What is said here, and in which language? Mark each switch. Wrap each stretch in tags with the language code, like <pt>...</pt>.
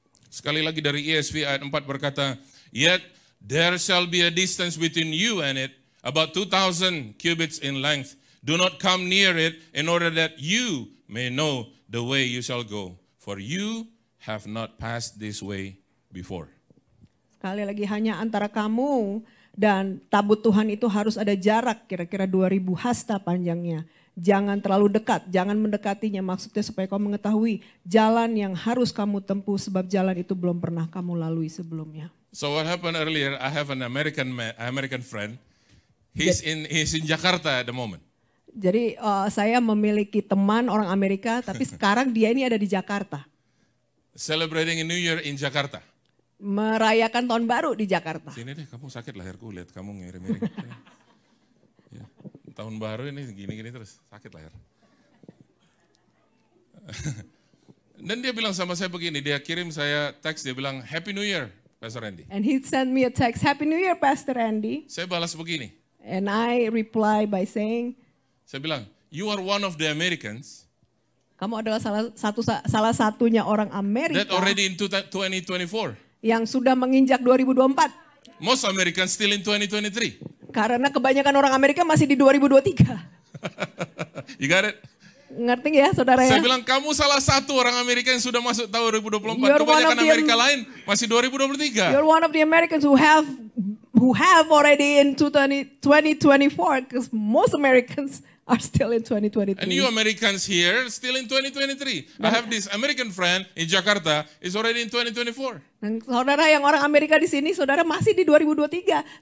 <id>Sekali lagi dari ESV ayat 4 berkata,</id> <en>yet there shall be a distance between you and it, about 2,000 cubits in length. Do not come near it, in order that you may know the way you shall go, for you have not passed this way before.</en> <id>Sekali lagi, hanya antara kamu dan tabut Tuhan itu harus ada jarak kira-kira 2000 hasta panjangnya. Jangan terlalu dekat, jangan mendekatinya, maksudnya supaya kau mengetahui jalan yang harus kamu tempuh, sebab jalan itu belum pernah kamu lalui sebelumnya.</id> <en>So what happened earlier? I have an American friend. He's in Jakarta at the moment.</en> <id>Jadi saya memiliki teman orang Amerika, tapi sekarang dia ini ada di Jakarta.</id> <en>Celebrating a New Year in Jakarta.</en> <id>Merayakan tahun baru di Jakarta. Sini deh, kamu sakit leherku, lihat kamu ngirim-ngirim. Ya, tahun baru ini gini-gini terus, sakit leher. Dan dia bilang sama saya begini, dia kirim saya teks, dia bilang</id> <en>Happy New Year,</en> <id>Pastor Andy.</id> <en>And he sent me a text, Happy New Year, Pastor Andy.</en> <id>Saya balas begini.</id> <en>And I reply by saying,</en> <id>saya bilang,</id> <en>you are one of the Americans.</en> <id>Kamu adalah salah satunya orang Amerika.</id> <en>That already in 2024.</en> <id>Yang sudah menginjak 2024.</id> <en>Most Americans still in 2023.</en> <id>Karena kebanyakan orang Amerika masih di 2023.</id> <en>You got it?</en> <id>Ngerti ya saudara ya? Saya bilang kamu salah satu orang Amerika yang sudah masuk tahun 2024. Kebanyakan Amerika lain masih 2023.</id> <en>You're one of the Americans who have already in 2024, because most Americans are still in 2023. And you Americans here still in 2023. I have this American friend in Jakarta is already in 2024.</en> <id>Dan saudara yang orang Amerika di sini, saudara masih di 2023.</id>